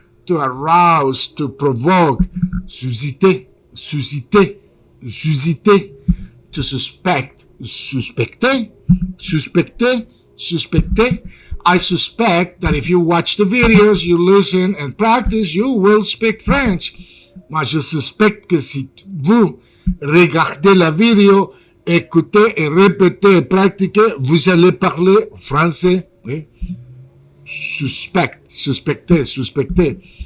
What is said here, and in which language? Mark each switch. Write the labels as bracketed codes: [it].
[en] To arouse, to provoke, [fr] susciter, susciter, susciter. [en] To suspect, [fr] suspecter, suspecter, suspecter. [en] I suspect that if you watch the videos, you listen and practice, you will speak French. [fr] Moi, je suspecte que si vous regardez la vidéo, écoutez et répétez et pratiquez, vous allez parler français. Oui? Suspect, suspecter, suspecter.